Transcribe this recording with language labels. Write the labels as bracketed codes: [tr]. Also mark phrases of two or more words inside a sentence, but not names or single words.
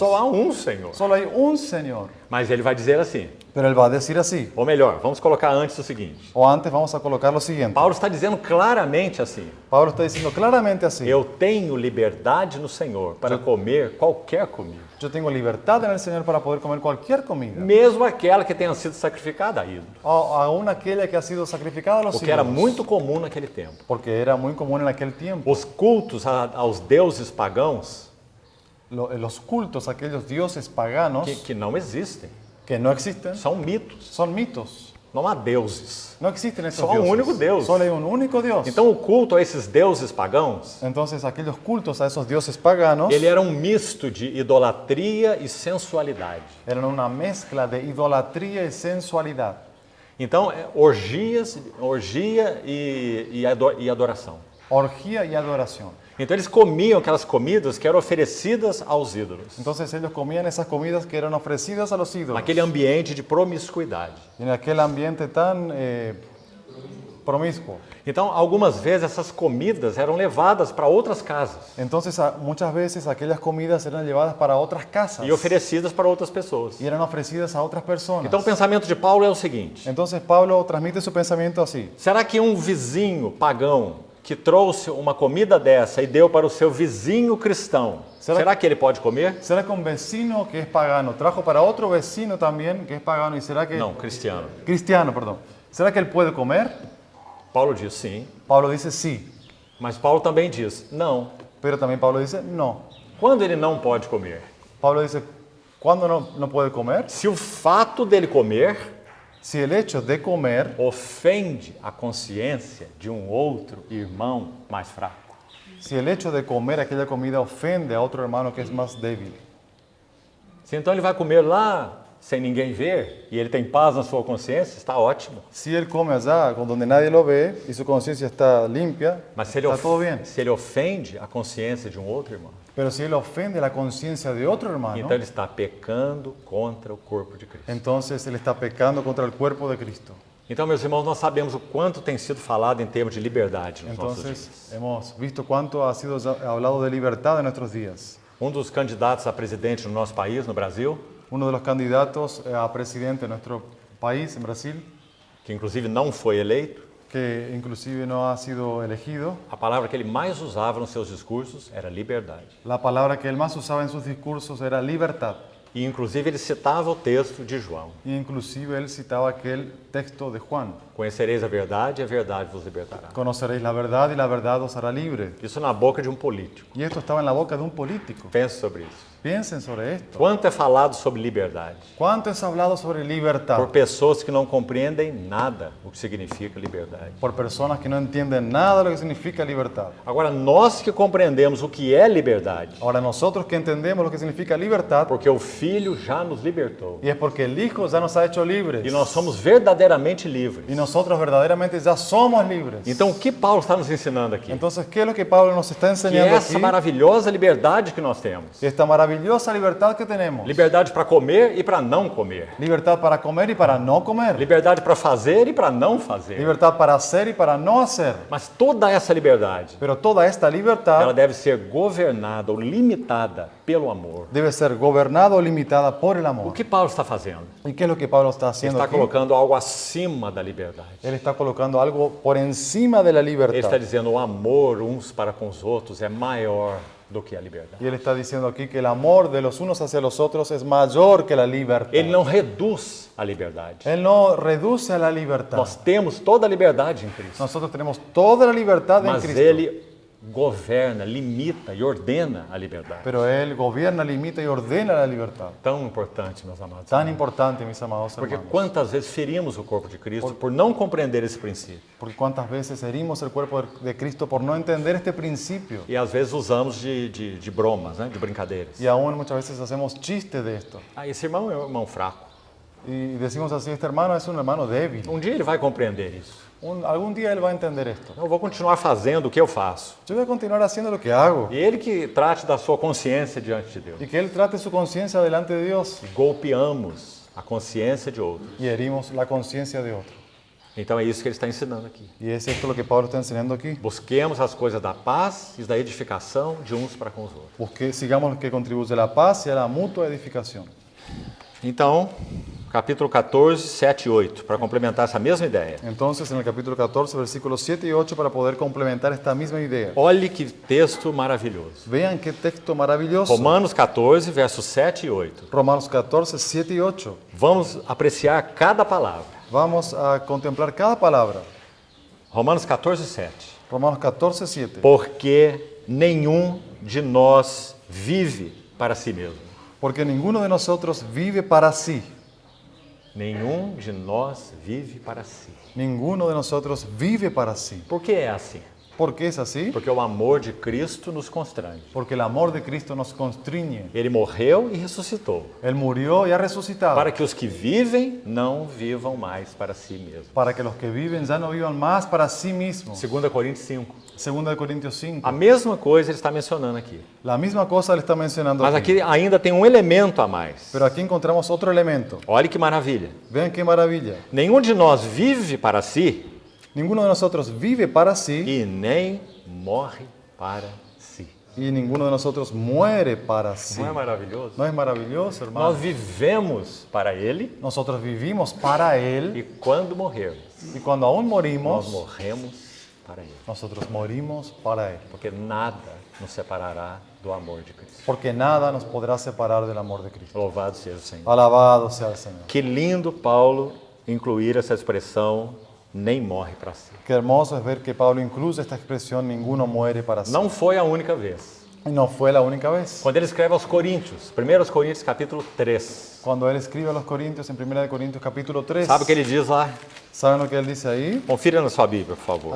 [pt] Só há um Senhor. [es] Solo hay un Señor. [pt] Mas ele vai dizer assim, [es] Pero Él va a decir así. [pt] ou melhor, vamos colocar antes o seguinte. [es] O antes vamos a colocar lo siguiente. [pt] Paulo está dizendo claramente assim, [es] Pablo está diciendo claramente así. [pt] eu tenho liberdade no Senhor para comer qualquer comida. [es] Yo tengo libertad en el Señor para poder comer cualquier comida. [pt] Mesmo aquela que tenha sido sacrificada a ídolo. [es] Aún aquella que ha sido sacrificada a los [pt] O que era [es] ídolos. [pt] muito comum naquele tempo. [es] Porque era muy común en aquel tiempo. [pt] Os cultos aos deuses pagãos [es] Los cultos a aquellos dioses paganos [pt] que não existem. [es] que no existen [pt] São mitos. [es] son mitos. [pt] Não há deuses. [es] No existen esos Solo un dioses. único Dios. Solo hay un único Dios. [pt] Então o culto a esses deuses pagãos, [es] Entonces aquellos cultos a esos dioses paganos [pt] ele era um misto de idolatria e sensualidade. [es] eran una mezcla de idolatría y sensualidad. [pt] Então, orgia e adoração. [es] Orgía y adoración. [pt] Então eles comiam aquelas comidas que eram oferecidas aos ídolos. [es] Entonces ellos comían esas comidas que eran ofrecidas a los ídolos. [pt] Naquele ambiente de promiscuidade. [es] Y en aquel ambiente tan promiscuo. [pt] Então, algumas vezes essas comidas eram levadas para outras casas [es] Entonces muchas veces aquellas comidas eran llevadas para otras casas [pt] e oferecidas para outras pessoas. [es] y eran ofrecidas a otras personas. [pt] Então o pensamento de Paulo é o seguinte: [es] Entonces Pablo transmite su pensamiento así. [pt] será que um vizinho pagão que trouxe uma comida dessa e deu para o seu vizinho cristão, será que ele pode comer? [es] ¿Será que un vecino que es pagano trajo para otro vecino también que es pagano y será que... [pt] Não, cristiano. [es] Cristiano, perdón. ¿Será que él puede comer? [pt] Paulo diz sim, [es] Pablo dice sí, [pt] mas Paulo também diz não. [es] pero también Pablo dice no. [pt] Quando ele não pode comer? [es] Pablo dice, ¿cuándo no puede comer? [pt] Se o fato dele comer [es] Si el hecho de comer [pt] ofende a consciência de um outro irmão mais fraco, [es] Si el hecho de comer aquella comida ofende a otro hermano que es más débil, [pt] se então ele vai comer lá sem ninguém ver e ele tem paz na sua consciência, está ótimo. [es] si él come allá con donde nadie lo ve y su conciencia está limpia, [pt] Mas se ele, [es] está todo bien. [pt] se ele ofende a consciência de um outro irmão, [es] Pero si él ofende la conciencia de otro hermano, [pt] então ele está pecando contra o corpo de Cristo. [es] entonces él está pecando contra el cuerpo de Cristo. [pt] Então, meus irmãos, nós sabemos o quanto tem sido falado em termos de liberdade nos nossos dias. [es] Entonces hemos visto cuánto ha sido hablado de libertad en nuestros días. [pt] Um dos candidatos a presidente no nosso país, no Brasil, [es] Uno de los candidatos a presidente de nuestro país, en Brasil, [pt] que inclusive não foi eleito, [es] que inclusive no ha sido elegido, [pt] a palavra que ele mais usava nos seus discursos era liberdade. [es] la palabra que él más usaba en sus discursos era libertad. [pt] E inclusive ele citava o texto de João: [es] E inclusive él citaba aquel texto de Juan: [pt] conhecereis a verdade e a verdade vos libertará. [es] conoceréis la verdad y la verdad os hará libre. [pt] Isso na boca de um político. [es] Y esto estaba en la boca de un político. [pt] Pense sobre isso. [es] Piensen sobre esto. [pt] Quanto é falado sobre liberdade [es] ¿Cuánto es hablado sobre libertad [pt] por pessoas que não compreendem nada o que significa liberdade? [es] por personas que no entienden nada de lo que significa libertad? [pt] Agora, nós que compreendemos o que é liberdade, [es] Ahora nosotros que entendemos lo que significa libertad, [pt] porque o Filho já nos libertou [es] y es porque el Hijo ya nos ha hecho libres, [pt] e nós somos verdadeiramente livres. [es] y nosotros verdaderamente ya somos libres. [pt] Então, o que Paulo está nos ensinando aqui? [es] Entonces, ¿qué es lo que Pablo nos está [pt] Que [es] enseñando [pt] essa [es] aquí? [pt] maravilhosa liberdade que nós temos. [es] Esta maravillosa libertad que tenemos. [pt] Liberdade para comer e para não comer. [es] Libertad para comer y para no comer. [pt] Liberdade para fazer e para não fazer. [es] Libertad para hacer y para no hacer. [pt] Mas toda essa liberdade, [es] Pero toda esta [pt] ela [es] libertad [pt] deve ser governada ou limitada pelo amor. [es] debe ser gobernada o limitada por el [pt] O [es] amor. [pt] que Paulo está fazendo? [es] ¿Y qué es lo que Pablo está [pt] Ele [es] haciendo [pt] está [es] aquí? [pt] colocando algo acima da liberdade. [es] Él está colocando algo por encima de la [pt] Ele está [es] libertad. [pt] dizendo o amor uns para com os outros é maior do que a liberdade. [es] Y él está diciendo aquí que el amor de los unos hacia los otros es mayor que la libertad. [pt] Ele não reduz a liberdade. [es] Él no reduce a la libertad. [pt] Nós temos toda a liberdade em Cristo, [es] Nosotros tenemos toda la libertad en [pt] mas [es] Cristo. [pt] Ele governa, limita e ordena a liberdade. [es] Pero Él gobierna, limita y ordena la libertad. [pt] Tão importante, meus amados. [es] Tan importante, mis amados [pt] Porque [es] hermanos. [pt] quantas vezes ferimos o corpo de Cristo por não compreender esse princípio? [es] Porque cuántas veces herimos el cuerpo de Cristo por no entender este principio. [pt] E às vezes usamos de bromas, né? De brincadeiras. [es] Y aún muchas veces hacemos chiste de esto. [pt] Ah, esse irmão é um irmão fraco. [es] Y decimos así, este hermano es un hermano débil. [pt] Dia ele vai compreender isso. [es] Algún día él va a entender esto. [pt] Eu vou continuar fazendo o que eu faço. [es] Yo voy a continuar haciendo lo que hago. [pt] E ele que trate da sua consciência diante de Deus. [es] Y que Él trate su conciencia delante de Dios. [pt] Golpeamos a consciência de outro. [es] Y herimos la conciencia de otro. [pt] Então é isso que ele está ensinando aqui. [es] Y es esto lo que Pablo está enseñando aquí. [pt] Busquemos as coisas da paz e da edificação de uns para com os outros. [es] Sigamos lo que contribuye a la paz y a la mutua edificación. [pt] Então, capítulo 14, 7 e 8, para complementar essa mesma ideia. [es] Entonces, en el capítulo 14, versículos 7 y 8, para poder complementar esta misma idea. [pt] Olhe que texto maravilhoso. [es] Vean qué texto maravilloso. [pt] Romanos 14, versos 7 e 8. [es] Romanos 14, 7 y 8. [pt] Vamos apreciar cada palavra. [es] Vamos a contemplar cada palabra. [pt] Romanos 14, 7. [es] Romanos 14, 7. [pt] Porque nenhum de nós vive para si mesmo. [es] Porque ninguno de nosotros vive para sí. [pt] Nenhum de nós vive para si. [es] Ninguno de nosotros vive para sí. [pt] Por que é assim? [es] ¿Por qué es así? [pt] Porque o amor de Cristo nos constrange. [es] Porque el amor de Cristo nos constriñe. [pt] Ele morreu e ressuscitou, [es] Él murió y ha resucitado. [pt] para que os que vivem não vivam mais para si mesmos. [es] Para que los que viven ya no vivan más para sí mismos. [pt] 2 Coríntios 5. [es] 2 Corintios 5. [pt] A mesma coisa ele está mencionando aqui. [es] La misma cosa le está mencionando [pt] Mas [es] aquí. [pt] aqui ainda tem um elemento a mais. [es] Pero aquí encontramos otro elemento. [pt] Olha que maravilha. [es] Vean qué maravilla. [pt] Nenhum de nós vive para si [es] Ninguno de nosotros vive para sí [pt] e nem morre para si. [es] y ninguno de nosotros muere para sí. [pt] Não é maravilhoso? [es] ¿No es maravilloso, hermano? [pt] Nós vivemos para Ele [es] Nosotros vivimos para Él [pt] e quando morrermos, [es] y cuando aún [pt] nós [es] morimos, [pt] morremos para Ele. [es] nosotros morimos para Él. [pt] Porque nada nos separará do amor de Cristo. [es] Porque nada nos podrá separar del amor de Cristo. [pt] Louvado seja o Senhor. [es] Alabado sea el Señor. [pt] Que lindo Paulo incluir essa expressão, nem morre para si. [es] Qué hermoso es ver que Pablo incluye esta expresión, ninguno muere para sí. [pt] Não foi a única vez. [es] Y no fue la única vez. [pt] Quando ele escreve aos Coríntios, 1 Coríntios capítulo 3, [es] Cuando él escribe a los Corintios en 1 de Corintios capítulo 3, [pt] sabe o que ele diz lá? [es] ¿saben lo que él dice ahí? [pt] Confira na sua Bíblia, por favor.